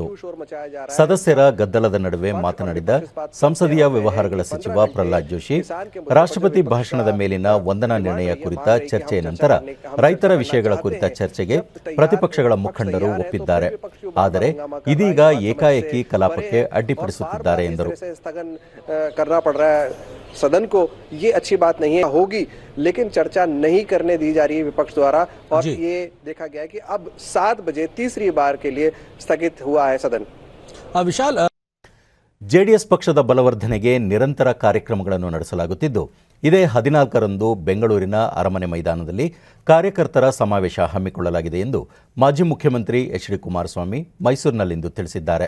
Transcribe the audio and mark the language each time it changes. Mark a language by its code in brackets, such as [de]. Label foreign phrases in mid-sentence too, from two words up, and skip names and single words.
[kn] ಸದಸ್ಯರ ಗದ್ದಲದ ನಡುವೆ ಮಾತನಾಡಿದ ಸಂಸದೀಯ ವ್ಯವಹಾರಗಳ ಸಚಿವ ಪ್ರಹ್ಲಾದ್ ಜೋಶಿ, ರಾಷ್ಟ್ರಪತಿ ಭಾಷಣದ ಮೇಲಿನ ವಂದನಾ ನಿರ್ಣಯ ಕುರಿತ ಚರ್ಚೆಯ ನಂತರ ರೈತರ ವಿಷಯಗಳ ಕುರಿತ ಚರ್ಚೆಗೆ ಪ್ರತಿಪಕ್ಷಗಳ ಮುಖಂಡರು ಒಪ್ಪಿದ್ದಾರೆ. ಆದರೆ ಇದೀಗ ಏಕಾಏಕಿ ಕಲಾಪಕ್ಕೆ ಅಡ್ಡಿಪಡಿಸುತ್ತಿದ್ದಾರೆ ಎಂದರು. [hi] सदन को ये अच्छी बात नहीं है होगी, लेकिन चर्चा नहीं करने दी जा रही है विपक्ष द्वारा, और ये देखा गया है कि अब 7 बजे तीसरी बार के लिए स्थगित हुआ है सदन. [kn] ವಿಶಾಲ್, ಜೆಡಿಎಸ್ ಪಕ್ಷದ ಬಲವರ್ಧನೆಗೆ ನಿರಂತರ ಕಾರ್ಯಕ್ರಮಗಳನ್ನು ನಡೆಸಲಾಗುತ್ತಿದ್ದು, ಇದೇ 14ರಂದು ಬೆಂಗಳೂರಿನ ಅರಮನೆ ಮೈದಾನದಲ್ಲಿ ಕಾರ್ಯಕರ್ತರ ಸಮಾವೇಶ ಹಮ್ಮಿಕೊಳ್ಳಲಾಗಿದೆ ಎಂದು ಮಾಜಿ ಮುಖ್ಯಮಂತ್ರಿ ಎಚ್ ಡಿ ಕುಮಾರಸ್ವಾಮಿ ಮೈಸೂರಿನಲ್ಲಿಂದು ತಿಳಿಸಿದ್ದಾರೆ.